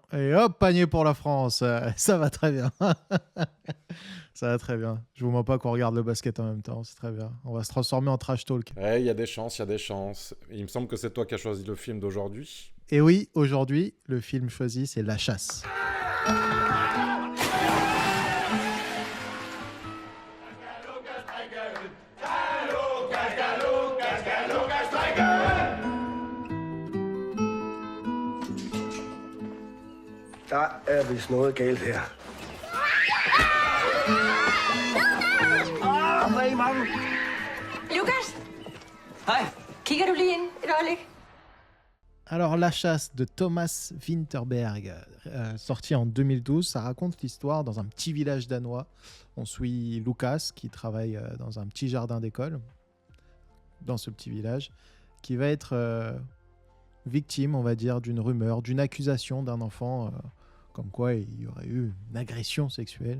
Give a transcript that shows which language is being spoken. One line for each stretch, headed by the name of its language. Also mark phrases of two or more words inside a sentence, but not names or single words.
French: Et hop, panier pour la France. Ça va très bien. Ça va très bien. Je vous mens pas qu'on regarde le basket en même temps, c'est très bien. On va se transformer en
English: trash talk.
French: Ouais, il y a des chances, il y a des chances. Il me semble que c'est toi qui as choisi le film d'aujourd'hui. Et oui, aujourd'hui, le film choisi, c'est La Chasse.
Danish: Der er vist noget galt her. Hvad i maven? Lukas? Hej. Kigger du lige ind et øjeblik?
French: Alors, La Chasse de Thomas Vinterberg, sorti en 2012, ça raconte l'histoire dans un petit village danois. On suit Lucas qui travaille dans un petit jardin d'école, dans ce petit village, qui va être victime, on va dire, d'une rumeur, d'une accusation d'un enfant, comme quoi il y aurait eu une agression sexuelle.